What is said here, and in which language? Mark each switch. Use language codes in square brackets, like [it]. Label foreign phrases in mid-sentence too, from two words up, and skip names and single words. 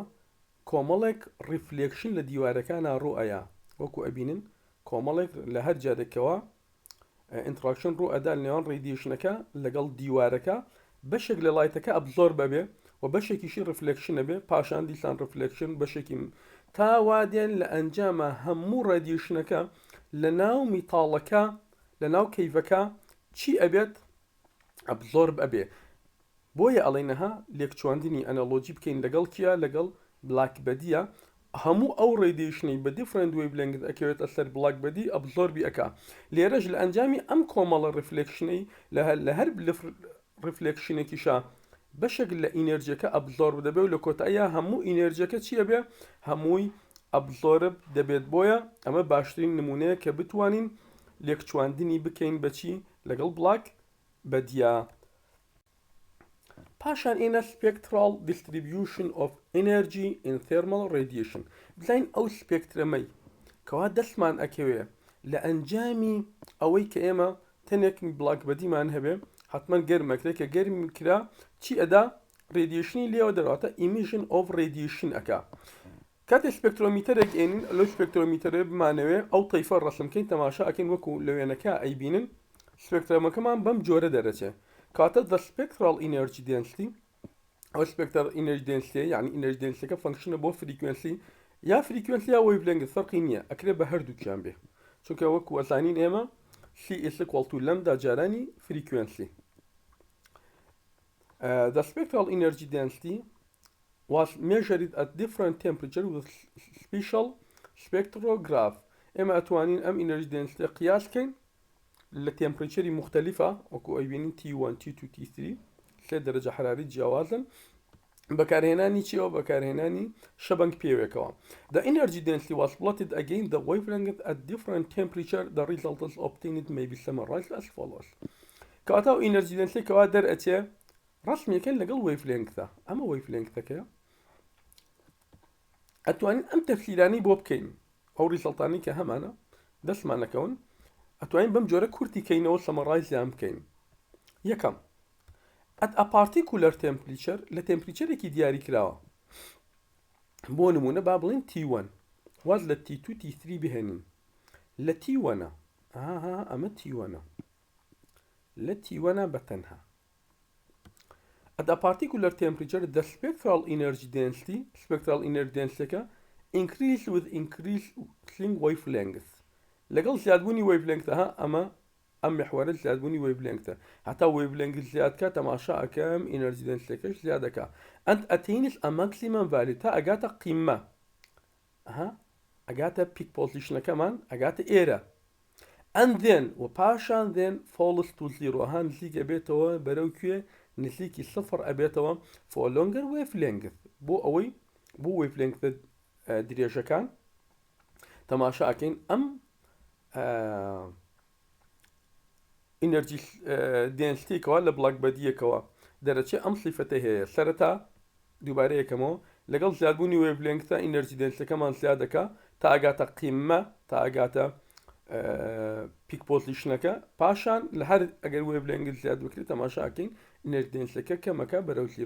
[ckb] کۆمەڵێک ریفلێکشن لە دیوارەکانە ڕوئەیە وەکو ئەبینن کۆمەڵێک لە هەر جادێکەوە ئینتراکشن ڕوو ئەدا نێوان ڕێدیێشنەکە لەگەڵ دیوارەکە بەشێک لە لایتەکە ئەبزۆر بەبێ و بەشێکیشی ریفلێکشنە بێ پاشان دیسان ریفلێکشن بەشێکی تا وادێن لە ئەنجامە هەموو ڕێدیێشنەکە لە ناو میتاڵەکە لە ناو کەیڤەکە چی ئەبێت ئەبزۆر بەبێ. بۆیە ئەڵێنەها لێکچواندنی ئەنەلۆجی بکەین لەگەڵ کیا لەگەڵ بلاک بەدیە هەموو ئەو ڕێدیێشنەی بە [en] different wavelength [ckb] ئەکەوێتە سەر [en] black body [ckb] ئەبزۆربی ئەکا لێرەش لە ئەنجامی ئەم کۆمەڵە ریفلێکشنەی لە هەر ریفلێکشنێکیشا بەشێک لە ئینەرجیەکە ئەبزۆرب دەبێت و لە کۆتاییە هەموو ئینەرجیەکە چیە بێ هەمووی ئەبزۆرب دەبێت. بۆیە ئەمە باشترین نمونەیە کە بتوانین لێکچواندنی بکەین بەچی لەگەڵ [en] black body. [ckb] پاشان ئێنە [en] spectral distribution of energy in thermal radiation [ckb] بزین ئەو سپێکترەمەی کەوا دەستمان ئەکەوێ لە ئەنجامی ئەوەی کە ئێمە تەنێک [en] black body [ckb] هەبێ حتمما گەرمەکرێت کە گەرمی کرا چی ئەدا ڕێدیێشنی لێوە دەڕاتە [en] emission of radiation [ckb] ئەکا کاتێک سپێکترۆمیتەرێک ئێنین لەو سپێکترۆمیتەرێ بمانەوێ ئەو تەیفە ڕەسمکەین تەماشا ئەکەین وەکو لە وێنەکە ئەیبینن سپێکترەمەکەمان بەم جۆرە دەرەچێ کاتە [en] the spectral energy density [ckb] ئەو [en] spectral energy density [ckb] یعنی [en] energy density [ckb] فانکشنە بۆ frequency یا frequency یا wavelength فەرقی نییە ئەکرێ بە هەردووکیان بێ چونکە وەکو وەزانین ئێمە [en] C is equal to lambda [ckb] جارانی frequency. [en] The spectral energy density was measured at different temperature with special spectrograph. [ckb] ئێمە ئەتوانین ئەم [en] energy density [ckb] قیاسکەین لە تێمپریچەری مختلفە وەکو ئەیبینین T1 T2 T3 سێ دەرەجە حراری جیاوازن بەکارهێنانی چیەوە بەکارهێنانی شەبەنگ پێوێکەوە. [en] The energy density was plotted against the wavelength at different temperature. The results obtained may be summarized as follows. [ckb] کەواتە ئەو [en] energy density [ckb] کەوا دەرئەچێ ڕەسمیەکەن لەگەڵ wavelengthە ئەمە wavelengthەکەیە ئەتوانین ئەم تەفسیرانەی بۆ بکەین ئەو ریزڵتانی کە هەمانە دەستمان نەکەون ئەتوانین بەم جۆرە کورتی کەینەوە سەمەڕایزیان بکەین. یەکەم [en] at a particular temperature [ckb] لە تمپریچەرێکی دیاری کراوە بۆ نمونە با بڵین T1 واز لە T2 T3 بهێنین لە T1 ئەمە T1 لە T1 بەتەنها. [en] At a particular temperature the spectral energy density increase with increasing wavelength [ckb] لەگەڵ زیادبوونی [en] wavelength ئەمە [ckb] ئەم محورە زیادبوونی wavelength هەتا wavelength زیادکە تەماشا ئەکەم [en] energy density [ckb] زیادەکە [en] and attains a maximum value [ckb] تا ئەگاتە قیمە ئەگاتە [en] peak position [ckb] ەکەمان ئەگاتە ئێرە [en] and then [ckb] و پاشان [en] then falls to zero [ckb] نزیک ئەبێتەوە بەرەو کوێ نزیکی سفر ئەبێتەوە [en] for longer wavelength [ckb] بۆ ئەوەی بۆ wavelength درێژەکان تەماشا ئەکەین ئەم [en] energy density [ckb] لە [en] black body [ckb] دەرەچێ ئەم سیفەتە هەیە سەرەتا دووبارە یەکەمەوە لەگەڵ زیادبوونی وێڤلێنگتە [en] energy density [ckb] زیادەکە تا ئەگاتە قیمە تا ئەگاتە [en] peak position [ckb] پاشان لە هەر ئەگەر وێڤلێنگت زیاد بکرێت تەماشا ئەکەین [en] energy density [ckb] کەمەکە بەرەو زیرۆ